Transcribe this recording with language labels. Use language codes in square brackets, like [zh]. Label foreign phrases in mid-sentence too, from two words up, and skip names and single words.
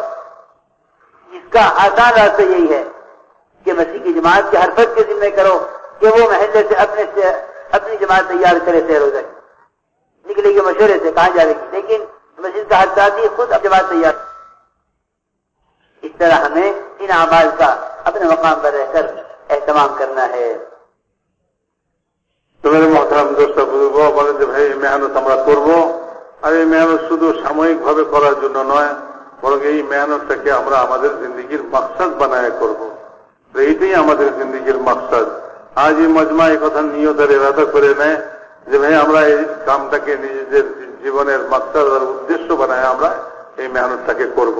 [ur] اس کا آسان راستہ یہی ہے کہ مسجد کی جماعت کے ہر فرد کے ذمہ کرو کہ وہ محلے سے اپنی جماعت تیار کرے. شہر روزہ نکلے گی مشورے سے کہاں جائے گی, لیکن مسجد کا ہر ساتھی خود اب جماعت تیار. اس طرح ہمیں ان اعمال کا اپنے مقام پر رہ کر اہتمام کرنا ہے. [bn] তো [ur] میرے محترم دوست بزرگ [bn] বলেন যে ভাই মেহনত আমরা করবো, আর এই মেহনত শুধু সাময়িক ভাবে করার জন্য নয়, বরং এই মেহনতটাকে আমরা আমাদের জিন্দিগির মাকসাদ বানায় করব. এইটাই আমাদের জিন্দিগির মাকসাদ. আজ এই মজমা এই কথা নিয়তের ইরাদা করে নেয় যে ভাই আমরা এই কামটাকে নিজেদের জীবনের মাকসাদ আর উদ্দেশ্য বানায় আমরা এই মেহনতটাকে করব.